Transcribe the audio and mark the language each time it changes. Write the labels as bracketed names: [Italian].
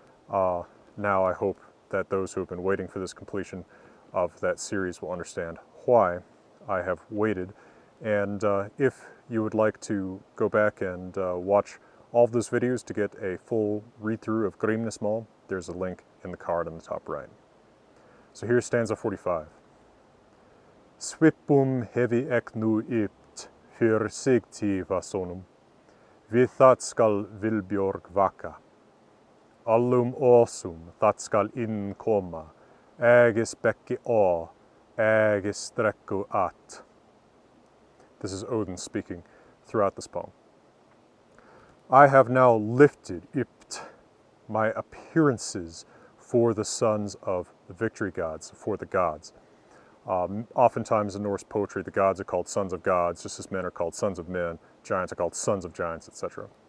[English] Now I hope that those who have been waiting for this completion of that series will understand why I have waited. And if you would like to go back and watch all of those videos to get a full read-through of Grímnismál, there's a link in the card on the top right. So here's stanza 45. [Old Norse] Svipum hefi ek nú ypt fyr sigtífa sonum, við það skal Vilbjörg vaka. Allum åsum það skal inn koma, ægis bekki á, ægis strekku at. [English] This is Odin speaking throughout this poem. I have now lifted ypt, my appearances for the sons of the victory gods, for the gods. Oftentimes in Norse poetry, the gods are called sons of gods, just as men are called sons of men, giants are called sons of giants, etc.